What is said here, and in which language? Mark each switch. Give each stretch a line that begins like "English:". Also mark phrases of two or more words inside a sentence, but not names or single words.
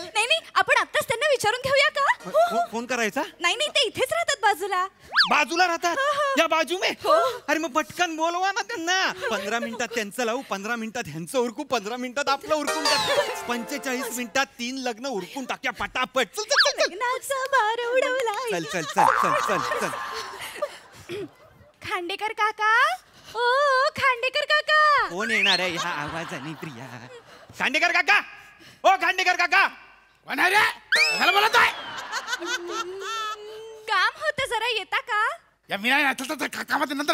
Marathi: नाही नाही आपण आत्ताच त्यांना विचारून घेऊया का? फोन करायचा? नाही नाही ते इथेच राहतात बाजूला. बाजूला राहतात या
Hindi: बाजू में.
Marathi: अरे मग पटकन बोलवा ना त्यांना. 15 मिनिटात त्यांचं लावू, 15 मिनिटात ह्यांचं उरकू, 15 मिनिटात आपलं उरकून टाकू, 45 मिनिटात 3 लग्न उरकून टाक्या पटापट. चल चल चल लग्नाचा बार उडवला. चल चल चल चल चल चल. खांडेकर काका ओ खांडेकर काका. कोण येणार आहे ह्या आवाजाने प्रिया? खांडेकर काका. ओ खांडेकर काका. कोण आहे रे? कशाला बोलत आहे? काम होतं जरा येता का? या मी नाही कामाच्या नंतर